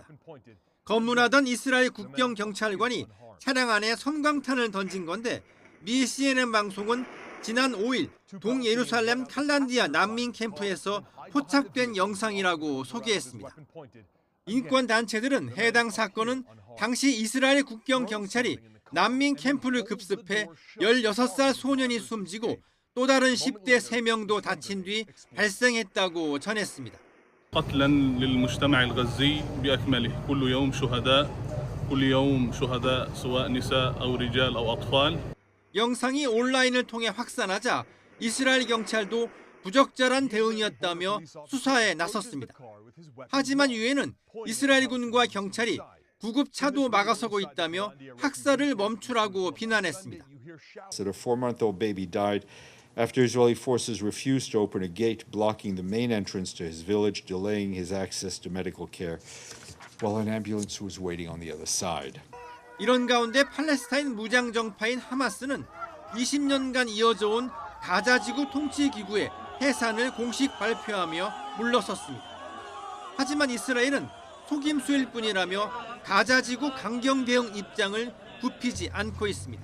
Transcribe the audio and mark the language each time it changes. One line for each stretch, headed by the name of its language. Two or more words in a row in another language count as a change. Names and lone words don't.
Korean: 검문하던 이스라엘 국경 경찰관이 차량 안에 섬광탄을 던진 건데 미 CNN 방송은 지난 5일 동예루살렘 칼란디아 난민 캠프에서 포착된 영상이라고 소개했습니다. 인권단체들은 해당 사건은 당시 이스라엘 국경 경찰이 난민 캠프를 급습해 16살 소년이 숨지고 또 다른 10대 3명도 다친 뒤 발생했다고 전했습니다.
Arabic: قتلا للمجتمع الغزي بأكمله كل يوم شهداء سواء نساء أو رجال أو أطفال.
Korean: 영상이 온라인을 통해 확산하자 이스라엘 경찰도 부적절한 대응이었다며 수사에 나섰습니다. 하지만 유엔은 이스라엘군과 경찰이 구급차도 막아서고 있다며 학살을 멈추라고 비난했습니다.
English: A 4-month-old baby died after Israeli forces refused to open a gate blocking the main entrance to his village, delaying his access to medical care while an ambulance was waiting on the other side.
Korean: 이런 가운데 팔레스타인 무장 정파인 하마스는 20년간 이어져 온 가자지구 통치기구의 해산을 공식 발표하며 물러섰습니다. 하지만 이스라엘은 속임수일 뿐이라며 가자지구 강경 대응 입장을 굽히지 않고 있습니다.